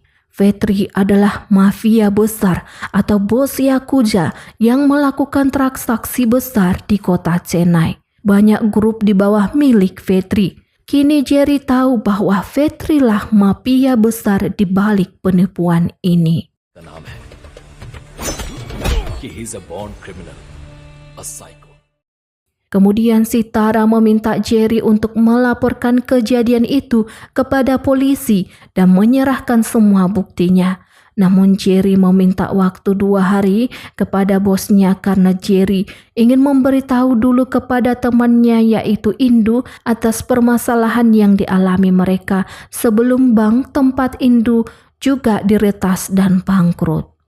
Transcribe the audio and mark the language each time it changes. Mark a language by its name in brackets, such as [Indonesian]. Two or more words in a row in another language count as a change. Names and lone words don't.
[Indonesian] Vetri adalah mafia besar atau bos Yakuza yang melakukan transaksi besar di kota Chennai. Banyak grup di bawah milik Vetri. Kini Jerry tahu bahwa Vetri lah mafia besar di balik penipuan ini. [Hindi] का नाम है कि [English] he is a born criminal, a psycho. [Indonesian] Kemudian si Tara meminta Jerry untuk melaporkan kejadian itu kepada polisi dan menyerahkan semua buktinya. Namun Jerry meminta waktu 2 hari kepada bosnya karena Jerry ingin memberitahu dulu kepada temannya yaitu Indu atas permasalahan yang dialami mereka sebelum bank tempat Indu juga diretas dan bangkrut.